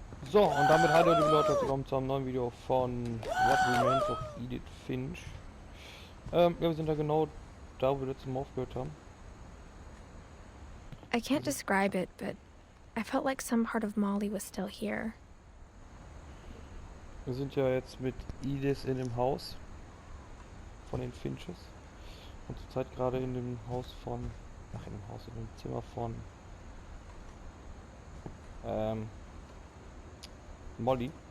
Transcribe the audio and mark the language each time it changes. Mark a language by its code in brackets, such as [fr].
[de] So, und damit hallo liebe Leute, willkommen zu einem neuen Video von Remains of Edith Finch. Ja, wir sind da genau da, wo wir letztes Mal aufgehört haben. [en] I can't describe it, but I felt like some part of Molly was still here. [de] Wir sind ja jetzt mit Edith in dem Haus von den Finches. Und zurzeit gerade in dem Haus von... in dem Zimmer von... Molly.